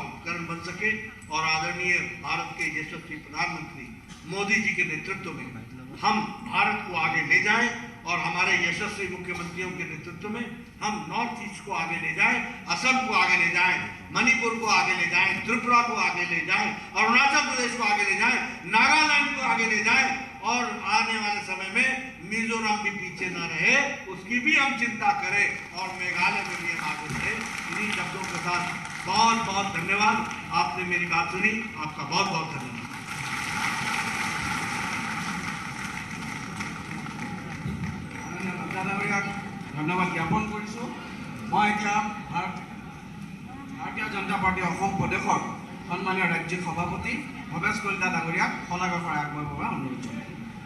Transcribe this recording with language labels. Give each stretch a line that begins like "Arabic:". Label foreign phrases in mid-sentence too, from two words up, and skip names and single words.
Hindi: उपकरण बन सके, और आदरणीय भारत के यशस्वी प्रधानमंत्री मोदी जी के नेतृत्व में हम भारत को आगे ले जाएं, और हमारे यशस्वी मुख्यमंत्रियों के नेतृत्व में हम नॉर्थ ईस्ट को आगे ले जाएं, असम को आगे ले जाएं, मणिपुर को आगे ले जाएं, त्रिपुरा को आगे ले जाएं, अरुणाचल प्रदेश को आगे ले जाएं, नागालैंड को आगे ले जाएं, और आने वाले समय में मिजोरम भी पीछे न रहे, उसकी भी हम चिंता करें, और मेघालय में भी हम आगे बढ़े। इन्हीं शब्दों के साथ बहुत बहुत धन्यवाद। आपने मेरी बात सुनी, आपका बहुत बहुत धन्यवाद।
Assamese: ধন্যবাদ জ্ঞাপন কৰিছোঁ। মই এতিয়া ভাৰতীয় জনতা পাৰ্টী অসম প্ৰদেশৰ সন্মানীয় ৰাজ্যিক সভাপতি ভৱেশ কলিতা ডাঙৰীয়াক শলাগৰ শৰাই আগবঢ়াবৰ বাবে অনুৰোধ জনাইছোঁ।